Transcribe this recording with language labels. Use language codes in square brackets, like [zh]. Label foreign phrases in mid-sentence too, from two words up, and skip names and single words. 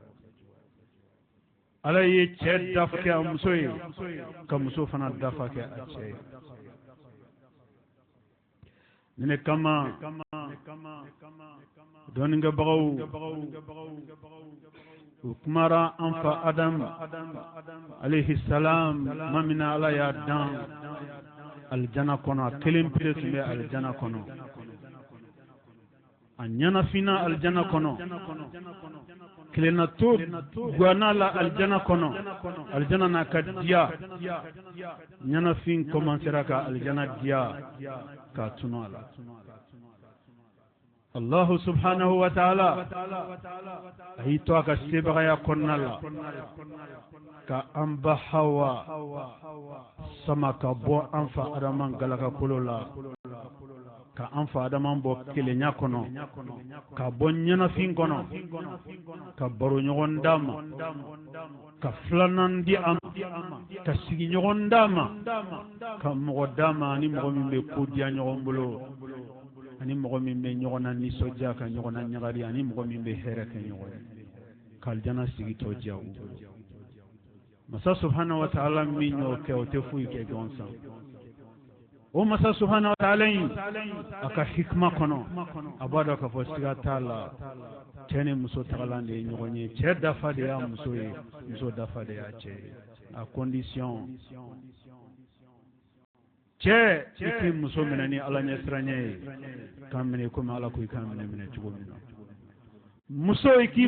[bm] ala ye cɛ dafa kɛ a muso ye ka muso fana dafa kɛ a cɛ ye ne kama dɔɔninkɛbagaw u kumara an fa Adamu [ar] عليه السلام [bm] ma min na ala y'a dan alijana kɔnɔ a kelen pere tun bɛ alijana kɔnɔ a ɲɛnafina alijana kɔnɔ kilenna to guana la alijana kɔnɔ alijana n'a ka diya ɲɛnafin commencera ka alijana diya k'a tunu a la [ar] الله سبحانه وتعالى [bm] a y'i to a ka sebagaya kɔnɔna la ka an ba Hawa sama ka bɔ an fa Adama galakakolo la ka an fa Adama bɔ kelenya kɔnɔ ka bɔ ɲɛnafin kɔnɔ ka baro ɲɔgɔn d'a ma ka filanan di a ma ka sigi ɲɔgɔn d'a ma ka mɔgɔ d'a ma ani mɔgɔ min bɛ ko diya ɲɔgɔn bolo ani mɔgɔ min bɛ ɲɔgɔn na nisɔndiya ka ɲɔgɔn na ɲagari ani mɔgɔ min bɛ hɛrɛ kɛ ɲɔgɔn ye ka alijana sigi tɔ diya u bolo masa [ar] سبحانه وتعالى [bm] min y'o kɛ o tɛ foyi kɛ ɲɔgɔn san o masa [ar] سبحانه وتعالى [bm] in a ka hikma kɔnɔ a b'a dɔn k'a fɔ siga t'a la cɛ ni muso tagalan de ye ɲɔgɔn ye cɛ dafa de y'a muso ye muso dafa de y'a cɛ ye a condition cɛ i k'i muso minɛ ni ala ɲɛsiranya ye k'a minɛ komi ala ko i k'a minɛ cogo min na muso i k'i